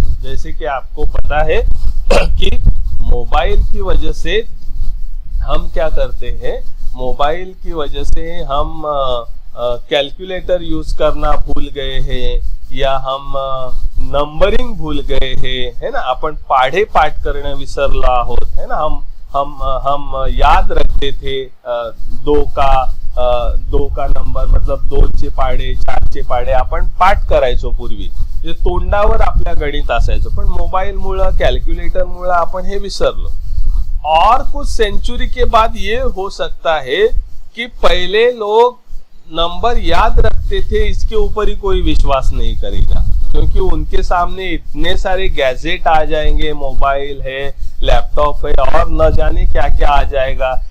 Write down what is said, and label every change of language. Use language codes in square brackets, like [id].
[hi] जैसे कि आपको पता है कि मोबाइल की वजह से हम क्या करते हैं, मोबाइल की वजह से हम कैलकुलेटर यूज करना भूल गए हैं, या हम नंबरिंग भूल गए हैं, है ना। [mr] आपण पाढे पाठ करणं विसरलो आहोत, है ना। [hi] हम याद रखते थे दो का नंबर, [mr] मतलब 2चे पाढे, 4चे पाढे आपण पाठ करायचो पूर्वी, जे तोंडावर आपल्या गणित असायचं, पण मोबाईल मुळे, कॅल्क्युलेटर मुळे आपण हे विसरलो। [hi] और कुछ सेंचुरी के बाद ये हो सकता है कि पहले लोग नंबर याद रखते थे, इसके ऊपर ही कोई विश्वास नहीं करेगा, क्योंकि उनके सामने इतने सारे गैजेट आ जाएंगे, मोबाइल है, लैपटॉप है, और न जाने क्या क्या आ जाएगा।